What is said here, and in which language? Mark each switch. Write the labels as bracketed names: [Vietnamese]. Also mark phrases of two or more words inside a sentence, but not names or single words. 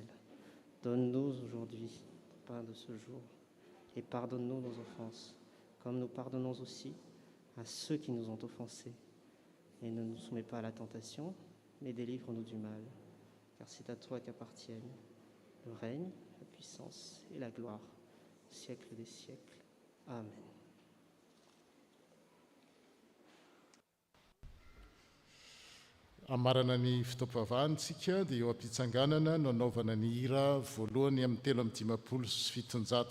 [French] Donne-nous aujourd'hui le pain de ce jour, et pardonne-nous nos offenses, comme nous pardonnons aussi à ceux qui nous ont offensés. Et ne nous soumets pas à la tentation, mais délivre-nous du mal, car c'est à toi qu'appartiennent le règne, la puissance et la gloire, au siècle des siècles. Amen. [Malagasy] Amarana ny fitaom-pivavahantsika dia eo am-pitsanganana no anaovana ny hira voalohany amin'ny 3:700.